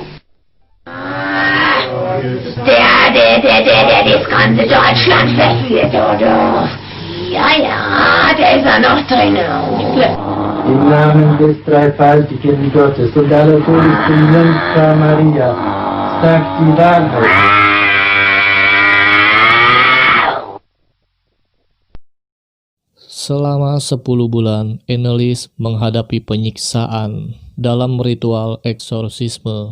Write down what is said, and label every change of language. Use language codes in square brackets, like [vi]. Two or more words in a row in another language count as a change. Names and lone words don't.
[de] Der das ganze Deutschland verführt, oder? Ja, der ist ja noch drin. Im Namen des dreifaltigen Gottes und aller Todes Jungfrau Maria, sagt die Wahrheit. [id] Selama 10 bulan, Annelies menghadapi penyiksaan dalam ritual eksorsisme.